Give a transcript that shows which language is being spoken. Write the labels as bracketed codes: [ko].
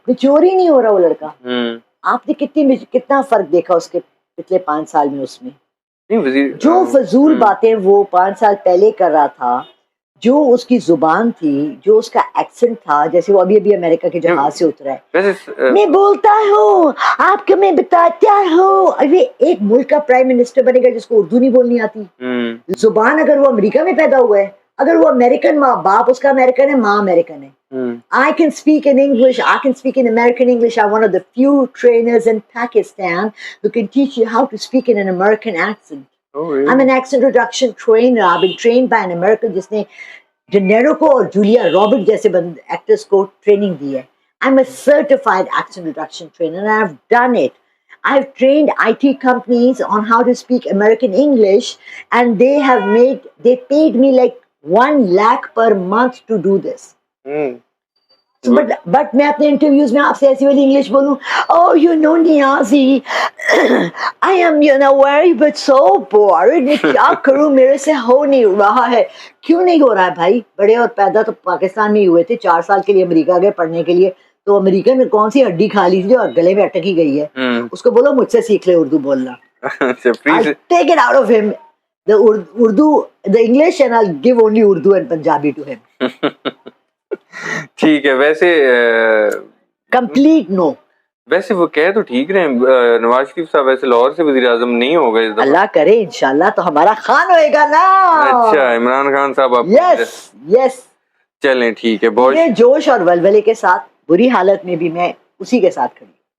[ur] Mature ہی نہیں ہو رہا وہ لڑکا. آپ نے کتنا فرق دیکھا اس کے پچھلے 5 سال میں, اس میں جو فضول باتیں وہ 5 سال پہلے کر رہا تھا, جو اس کی زبان تھی, جو اس کا ایکسنٹ تھا, جیسے وہ ابھی امریکہ کے جہاز سے اترا ہے, میں بولتا ہوں آپ کو میں بتاتا ہوں, ابھی ایک ملک کا پرائم منسٹر بنے گا جس کو اردو نہیں بولنی آتی. زبان اگر وہ امریکہ میں پیدا ہوا ہے, اگر وہ امریکن, ماں باپ اس کا امریکن ہے, ماں امریکن ہے. [en] I can speak in English, I can speak in American English. I'm one of the few trainers in Pakistan who can teach you how to speak in an American accent. Oh, really? I'm an accent reduction trainer. I've been trained by an American [ur] جس نے De Niro کو اور Julia Robert جیسے actors کو training دی ہے. [en] I'm a certified accent reduction trainer and I've done it. I've trained IT companies on how to speak American English and they paid me like 1 lakh per month to do this. [ur] But میں اپنے interviews میں آپ سے ایسی والی English بولوں, [en] oh you know [ur] Niazi [en] I am very but so bored, [ur] میں کیا کروں, میرے سے ہو نہیں رہا ہے. کیوں نہیں ہو رہا ہے بھائی؟ بڑے اور پیدا تو پاکستان میں ہی ہوئے تھے, 4 سال کے لیے امریکہ گئے پڑھنے کے لیے, تو امریکہ میں کون سی ہڈی کھا لی تھی جو گلے میں اٹک ہی گئی ہے. اس کو بولو مجھ سے سیکھ لے اردو بولنا. [en] I'll take it out of him, the English, and I'll give only Urdu and Punjabi to him. [ur] ٹھیک ہے. ویسے [en] complete no, [ur] ویسے وہ کہہ تو ٹھیک رہے ہیں, نواز شریف صاحب ویسے لاہور سے وزیر اعظم نہیں ہو گئے. اللہ کرے انشاءاللہ تو ہمارا خان ہوئے گا نا. اچھا, عمران خان صاحب آپ. [en] Yes yes. [ur] چلیں ٹھیک ہے، بہت میرے جوش اور ولولے کے ساتھ بری حالت میں بھی میں اسی کے ساتھ کھڑی ہوں،